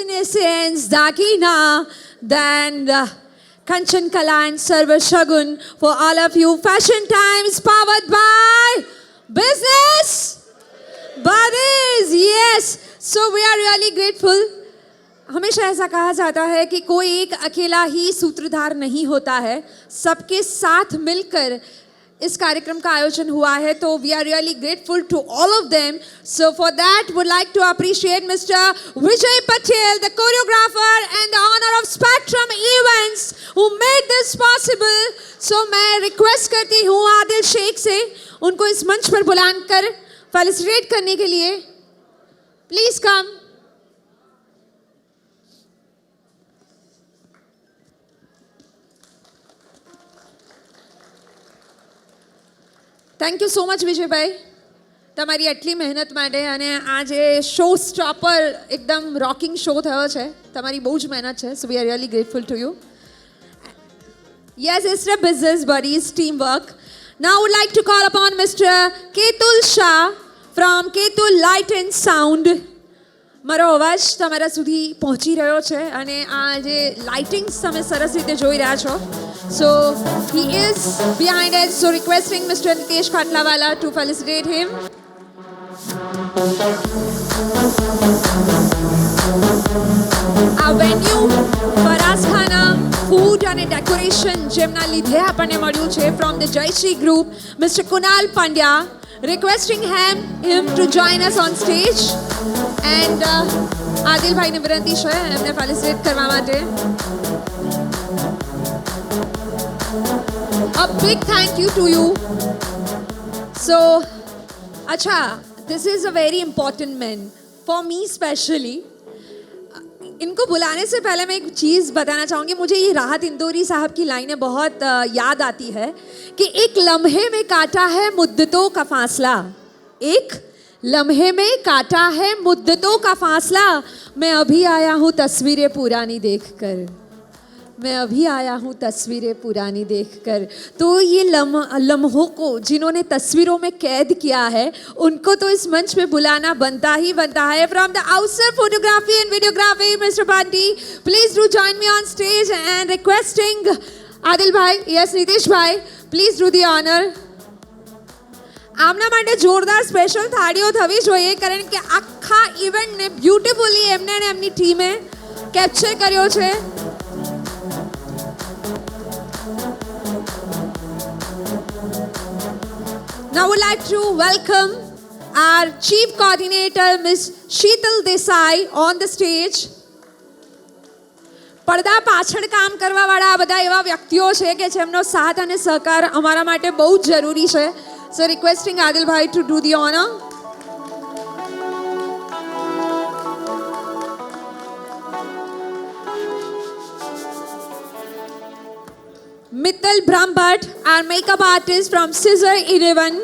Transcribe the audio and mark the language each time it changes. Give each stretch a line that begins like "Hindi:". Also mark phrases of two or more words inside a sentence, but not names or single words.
English: Essence, Dakina, then Kanchan Kala and Sarva Shagun for all of you. Fashion Times powered by Business Buddies. Yes, so we are really grateful.
Hindi: हमेशा ऐसा कहा जाता है कि कोई एक अकेला ही सूत्रधार नहीं होता है, सबके साथ मिलकर इस कार्यक्रम का आयोजन हुआ है, तो
English: we are really grateful to all of them. So for that would like to appreciate Mister Vijay Patel, the choreographer and the owner of Spectrum Events who made this possible.
Hindi: सो मैं रिक्वेस्ट करती हूँ आदिल शेख से उनको इस मंच पर बुलाकर फेलिसिटेट करने के लिए.
English: Please come. Thank you so much
Gujarati: વિજયભાઈ, તમારી આટલી મહેનત માટે. અને આજે
English: show stopper
Gujarati: એકદમ
English: rocking show
Gujarati: થયો છે, તમારી બહુ જ મહેનત છે.
English: So we are really grateful to you. Yes, it's a Business Buddies team work. Now would like to call upon Mister Ketul Shah from Ketul Light and Sound.
Gujarati: મારો અવાજ તમારા સુધી પહોંચી રહ્યો છે અને આ જે લાઇટિંગ્સ તમે સરસ રીતે જોઈ રહ્યા છો.
English: So he is behind us. So requesting Mr. Nitesh Khatlawala to felicitate him. Our venue, Faraz Khana, food and decoration
Gujarati: જેમના લીધે આપણને મળ્યું છે
English: from the Jayashree Group, Mr. Kunal Pandya. Requesting him to join us on stage.
Gujarati: And આદિલ ભાઈને વિનંતી છે એમને ફેલિસિટેટ કરવા માટે.
English: A big thank you to you. So, अच्छा, this is a very important man for me especially.
Hindi: इनको बुलाने से पहले मैं एक चीज़ बताना चाहूँगी. मुझे ये राहत इंदौरी साहब की लाइनें बहुत याद आती है कि एक लम्हे में काटा है मुद्दतों का फासला, एक लम्हे में काटा है मुद्दतों का फासला. मैं अभी आया हूँ तस्वीरें पुरानी देखकर, मैं अभी आया हूँ तस्वीरें पुरानी देखकर. तो ये लम्हों को जिन्होंने तस्वीरों में कैद किया है उनको तो इस मंच पे बुलाना बनता ही बनता है.
English: From the Outsar Photography and Videography Mister Bunty, Please do join me on stage and requesting આદિલ ભાઈ, યસ નિતેશ ભાઈ, please do the honor.
Gujarati: આમના માટે જોરદાર સ્પેશિયલ થાળીઓ થવી જોઈએ કારણ કે આખા ઇવેન્ટને બ્યુટીફુલી એમને અને એમની ટીમે કેપ્ચર કર્યો છે.
English: Now I would like to welcome our Chief Coordinator, Ms. Sheetal Desai, on the stage.
Gujarati: પડદા પાછળ કામ કરવાવાળા આ બધા એવા વ્યક્તિઓ છે કે જેમનો સાથ અને સહકાર અમારા માટે બહુ જ જરૂરી છે.
English: So requesting Adil Bhai to do the honor. Mittal Brahmbhatt, our makeup artist from Scissor 11.